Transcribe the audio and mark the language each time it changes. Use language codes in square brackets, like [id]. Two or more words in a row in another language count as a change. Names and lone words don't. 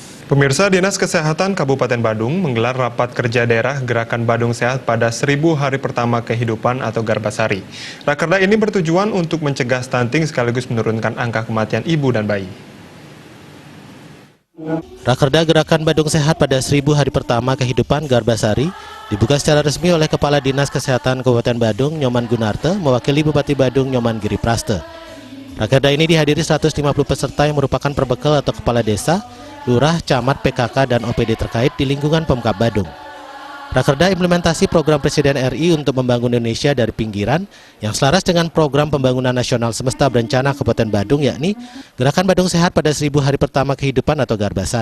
[id] Pemirsa, Dinas Kesehatan Kabupaten Badung menggelar rapat kerja daerah Gerakan Badung Sehat pada 1000 hari pertama kehidupan atau Garbasari. Rakerda ini bertujuan untuk mencegah stunting sekaligus menurunkan angka kematian ibu dan bayi. Rakerda Gerakan Badung Sehat pada 1000 hari pertama kehidupan Garbasari dibuka secara resmi oleh Kepala Dinas Kesehatan Kabupaten Badung, Nyoman Gunarte, mewakili Bupati Badung, Nyoman Giri Praste. Rakerda ini dihadiri 150 peserta yang merupakan perbekal atau kepala desa, lurah, camat, PKK, dan OPD terkait di lingkungan Pemkab Badung. Rakerda implementasi program Presiden RI untuk membangun Indonesia dari pinggiran yang selaras dengan program pembangunan nasional semesta berencana Kabupaten Badung, yakni Gerakan Badung Sehat pada 1000 hari pertama kehidupan atau Garbasari.